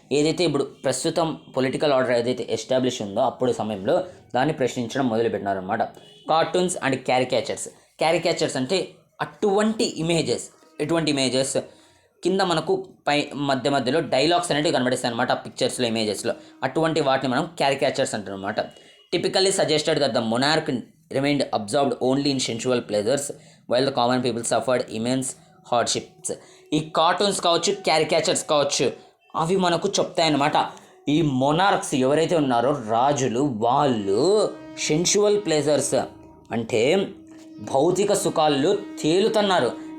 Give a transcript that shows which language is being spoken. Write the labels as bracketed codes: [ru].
[te] ఏదైతే ఇప్పుడు ప్రస్తుతం పొలిటికల్ ఆర్డర్ ఏదైతే ఎస్టాబ్లిష్ ఉందో అప్పుడు సమయంలో దాన్ని ప్రశ్నించడం మొదలుపెట్టినారనమాట. కార్టూన్స్ అండ్ క్యారికేచర్స్ అంటే అటువంటి ఇమేజెస్. ఎటువంటి ఇమేజెస్? కింద మనకు మధ్యలో డైలాగ్స్ అనేవి కనబడిస్తాయి అనమాట ఆ పిక్చర్స్లో, ఇమేజెస్లో. అటువంటి వాటిని మనం క్యారికేచర్స్ అంటారు అనమాట. [en] Typically suggested that the monarch remained absorbed only in sensual pleasures while the common people suffered immense hardships. [te] ఈ కార్టూన్స్ కావచ్చు, క్యారికేచర్స్ కావచ్చు, అవి మనకు చెప్తాయన్నమాట ఈ మొనార్క్స్ ఎవరైతే ఉన్నారో రాజులు, వాళ్ళు సెన్షువల్ ప్లెజర్స్ అంటే భౌతిక సుఖాల్లో తేలుతున్నారు.